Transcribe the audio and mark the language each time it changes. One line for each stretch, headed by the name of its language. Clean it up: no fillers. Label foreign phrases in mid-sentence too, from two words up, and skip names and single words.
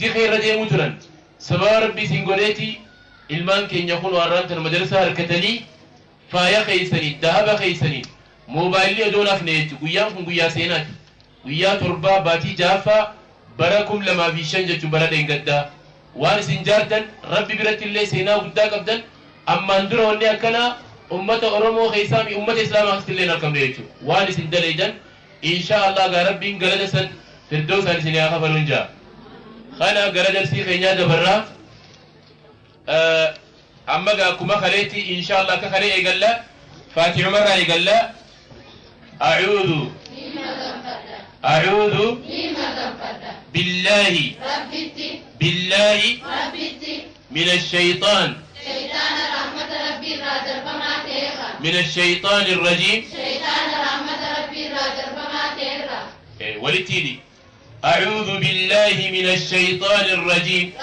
Oromo: dikee irra deemuu turan sababa rabbii isin godheeti ilmaan keenya kun warraan tan madarsaa harkatanii faaya keeysanii dahaba keeysanii moobaayilii odoon hafne jechuu guyyaan kun guyyaa seenaati guyyaa torbaa baatii jaaffaa bara 2005 jechuun bara dheengaddaa waan isin jaartan rabbi biratti illee seenaa guddaa qabdan ammaan dura wanni akkanaa ummata oromoo keessaa fi ummata islaamaa keessatti illee argamne jechuudha waan isin dalaydan
Arabic: إن شاء الله
Oromo: gaa rabbiin galata san firdawsaan isin haa kafaluun jaa kana gara darsii keenyaa dabarraa amma gaa akkuma kaleetti
Arabic: إن شاء الله
Oromo: akka kalee eegalla faatihumarraa eegalla
Arabic: أعوذ بالله من الشيطان من الشيطان الرجيم ولتيلي أعوذ بالله من الشيطان الرجيم